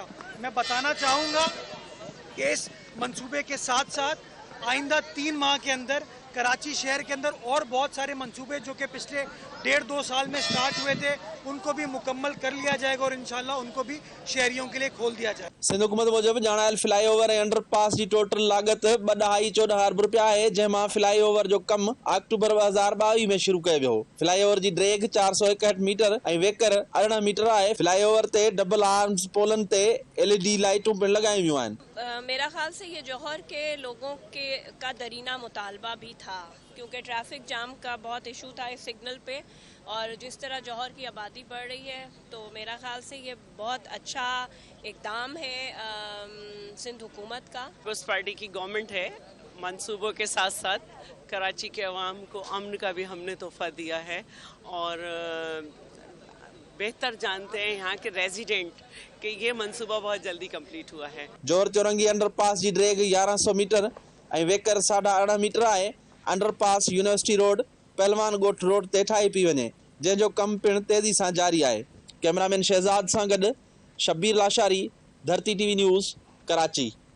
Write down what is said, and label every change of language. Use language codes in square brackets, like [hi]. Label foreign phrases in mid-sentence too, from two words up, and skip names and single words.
[ur] میں بتانا چاہوں گا کہ اس منصوبے کے ساتھ ساتھ آئندہ 3 ماہ کے اندر کراچی شہر کے اندر اور بہت سارے منصوبے جو کہ پچھلے 1.5-2 سال میں اسٹارٹ ہوئے تھے ان کو بھی مکمل کر لیا جائے گا اور ان شاء اللہ ان کو بھی شہریوں کے لیے کھول دیا جائے گا. [sd] सिंध हुकूमत मूजिब ॼाणायल फ्लाईओवर ऐं अंडरपास जी टोटल लागत 2.14 अरब रुपया आहे, जंहिंमां फ्लाईओवर जो कमु अक्टूबर 2022 में शुरू कयो वियो। फ्लाईओवर जी ड्रेग 461 मीटर ऐं वेकर 18 मीटर आहे। फ्लाईओवर ते [en] double arms [sd] पोलन ते LED लाइटूं पिण लॻायूं वियूं आहिनि। [ur] میرا خیال سے یہ جوہر کے لوگوں کا دیرینہ مطالبہ بھی تھا، کیونکہ [en] traffic jam [ur] کا بہت ایشو تھا اس سگنل پے، اور جس طرح جوہر کی آبادی بڑھ رہی ہے تو میرا خیال سے یہ بہت اچھا اقدام ہے سندھ حکومت کا. پیپلز پارٹی کی گورنمنٹ ہے، منصوبوں کے ساتھ ساتھ کراچی کے عوام کو امن کا بھی ہم نے تحفہ دیا ہے اور بہتر جانتے ہیں یہاں کے ریزیڈنٹ کہ یہ منصوبہ بہت جلدی کمپلیٹ ہوا ہے. [sd] जौहर चौरंगी अंडरपास जी ड्रेग 1100 मीटर ऐं वेकर 18.5 मीटर आहे। अंडरपास यूनिवर्सिटी रोड, पहलवान ॻोठ रोड ते ठाही पई वञे, जंहिंजो कमु पिण तेज़ी सां जारी आहे। कैमरामैन शहज़ाद सां गॾु शब्बीर लाशारी, धरती TV न्यूज़, कराची।